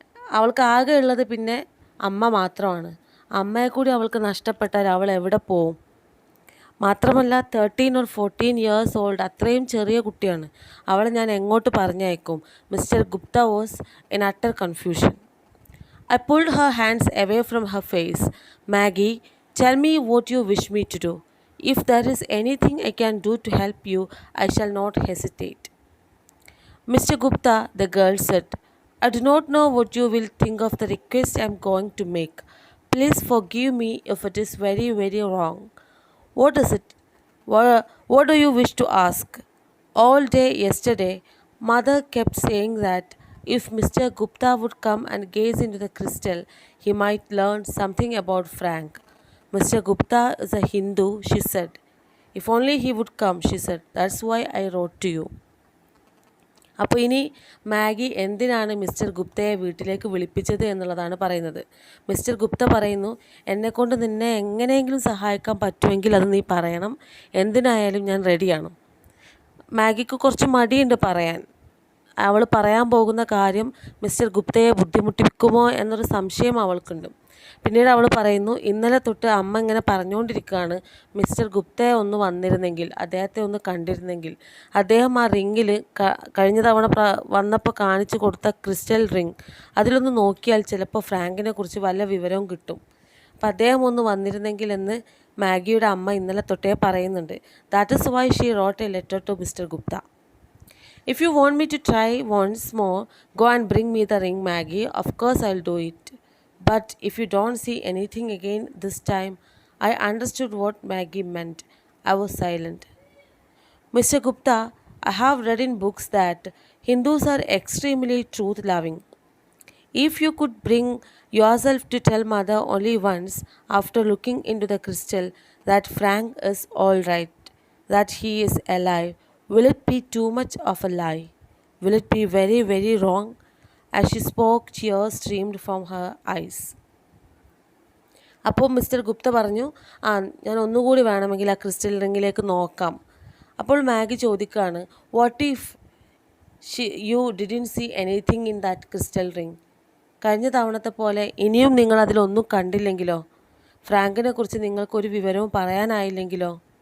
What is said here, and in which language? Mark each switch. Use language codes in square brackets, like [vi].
[ml] അവൾക്ക് ആകെ ഉള്ളത് പിന്നെ അമ്മ മാത്രമാണ്. അമ്മയെ കൂടി അവൾക്ക് നഷ്ടപ്പെട്ടാൽ അവൾ എവിടെ പോവും? മാത്രമല്ല [en] 13 or 14 years old, [ml] അത്രയും ചെറിയ കുട്ടിയാണ്. അവളെ ഞാൻ എങ്ങോട്ട് പറഞ്ഞയക്കും? Mister Gupta [en] Was in utter confusion. I pulled her hands away from her face. Maggie, tell me what you wish me to do. If there is anything I can do to help you, I shall not hesitate. Mr. Gupta, the girl said, I do not know what you will think of the request I am going to make. Please forgive me if it is very, very wrong. What is it? What do you wish to ask? All day yesterday, Mother kept saying that if Mr. Gupta would come and gaze into the crystal, he might learn something about Frank. Mr. Gupta is a Hindu, she said. If only he would come, she said. That's why I wrote to you. [ml] അപ്പോൾ ഇനി Maggi എന്തിനാണ് mister ഗുപ്തയെ വീട്ടിലേക്ക് വിളിപ്പിച്ചത് എന്നുള്ളതാണ് പറയുന്നത്. Mister Gupta പറയുന്നു, എന്നെക്കൊണ്ട് നിന്നെ എങ്ങനെയെങ്കിലും സഹായിക്കാൻ പറ്റുമെങ്കിൽ അത് നീ പറയണം, എന്തിനായാലും ഞാൻ റെഡിയാണ്. മാഗിക്ക് കുറച്ച് മടിയുണ്ട് പറയാൻ. അവൾ പറയാൻ പോകുന്ന കാര്യം മിസ്റ്റർ ഗുപ്തയെ ബുദ്ധിമുട്ടിക്കുമോ എന്നൊരു സംശയം അവൾക്കുണ്ട്. പിന്നീട് അവൾ പറയുന്നു, ഇന്നലെ തൊട്ട് അമ്മ ഇങ്ങനെ പറഞ്ഞുകൊണ്ടിരിക്കുകയാണ്, മിസ്റ്റർ ഗുപ്തയെ ഒന്ന് വന്നിരുന്നെങ്കിൽ, അദ്ദേഹത്തെ ഒന്ന് കണ്ടിരുന്നെങ്കിൽ, അദ്ദേഹം ആ റിങ്ങിൽ കഴിഞ്ഞ തവണ വന്നപ്പോൾ കാണിച്ചു കൊടുത്ത ക്രിസ്റ്റൽ റിങ് അതിലൊന്ന് നോക്കിയാൽ ചിലപ്പോൾ ഫ്രാങ്കിനെ കുറിച്ച് വല്ല വിവരവും കിട്ടും. അപ്പം അദ്ദേഹം ഒന്ന് വന്നിരുന്നെങ്കിൽ എന്ന് മാഗിയുടെ അമ്മ ഇന്നലെ തൊട്ടേ പറയുന്നുണ്ട്. [en] That is why she wrote a letter to mister Gupta. If you want me to try once more, go and bring me the ring, Maggie. Of course I'll do it. But if you don't see anything again this time, I understood what Maggie meant. I was silent. Mr. Gupta, I have read in books that Hindus are extremely truth-loving. If you could bring yourself to tell Mother only once after looking into the crystal that Frank is all right, that he is alive, will it be too much of a lie? Will it be very, very wrong? As she spoke, tears streamed from her eyes. [ml] അപ്പോൾ mister Gupta പറഞ്ഞു, ഞാൻ ഒന്നുകൂടി വേണമെങ്കിൽ ആ crystal റിങ്ങിലേക്ക് നോക്കാം. അപ്പോൾ Maggi ചോദിക്കുകയാണ്, [en] What if you didn't see anything in that crystal ring? [ml] കഴിഞ്ഞ തവണത്തെ പോലെ ഇനിയും നിങ്ങൾ അതിലൊന്നും കണ്ടില്ലെങ്കിലോ? ഫ്രാങ്കിനെ കുറിച്ച് നിങ്ങൾക്കൊരു വിവരവും പറയാനായില്ലെങ്കിലോ?